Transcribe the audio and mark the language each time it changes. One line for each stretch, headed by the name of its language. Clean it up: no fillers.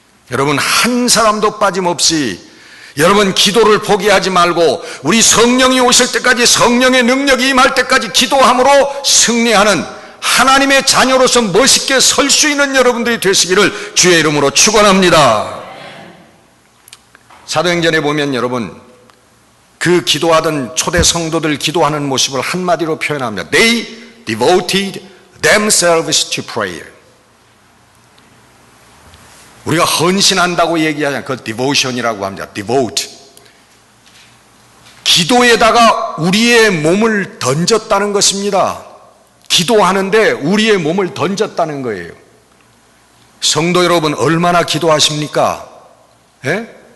Korean: 여러분, 한 사람도 빠짐없이 여러분 기도를 포기하지 말고 우리 성령이 오실 때까지, 성령의 능력이 임할 때까지 기도함으로 승리하는 하나님의 자녀로서 멋있게 설 수 있는 여러분들이 되시기를 주의 이름으로 축원합니다. 사도행전에 보면 여러분 그 기도하던 초대 성도들 기도하는 모습을 한마디로 표현합니다.
English: They devoted themselves to prayer.
Korean: 우리가 헌신한다고 얘기하냐, 그 devotion이라고 합니다. devote. 기도에다가 우리의 몸을 던졌다는 것입니다. 기도하는데 우리의 몸을 던졌다는 거예요. 성도 여러분, 얼마나 기도하십니까? 예?